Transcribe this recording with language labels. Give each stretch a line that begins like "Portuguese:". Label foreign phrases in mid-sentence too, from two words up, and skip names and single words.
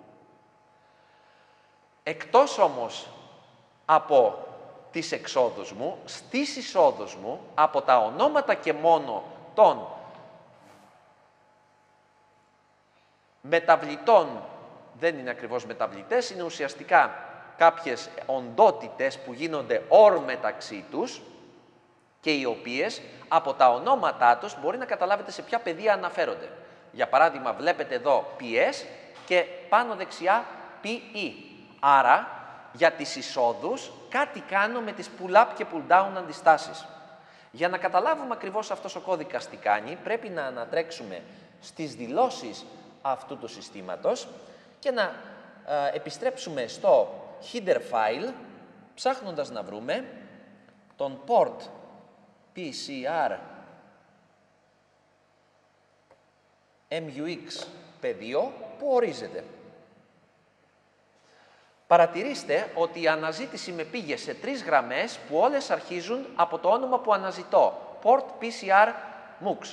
Greek: Εκτός όμως από τις εξόδους μου, στις εισόδους μου, από τα ονόματα και μόνο των μεταβλητών, δεν είναι ακριβώς μεταβλητές, είναι ουσιαστικά κάποιες οντότητες που γίνονται OR μεταξύ τους και οι οποίες από τα ονόματά τους μπορεί να καταλάβετε σε ποια πεδία αναφέρονται. Για παράδειγμα, βλέπετε εδώ PS και πάνω δεξιά PE. Άρα, για τις εισόδους, κάτι κάνω με τις pull-up και pull-down αντιστάσεις. Για να καταλάβουμε ακριβώς αυτός ο κώδικας τι κάνει, πρέπει να ανατρέξουμε στις δηλώσεις αυτού του συστήματος και να επιστρέψουμε στο
English: header file,
Greek: ψάχνοντας να βρούμε τον port PCR MUX πεδίο που ορίζεται. Παρατηρήστε ότι η αναζήτηση με πήγε σε 3 γραμμές που όλες αρχίζουν από το όνομα που αναζητώ, port PCR MUX.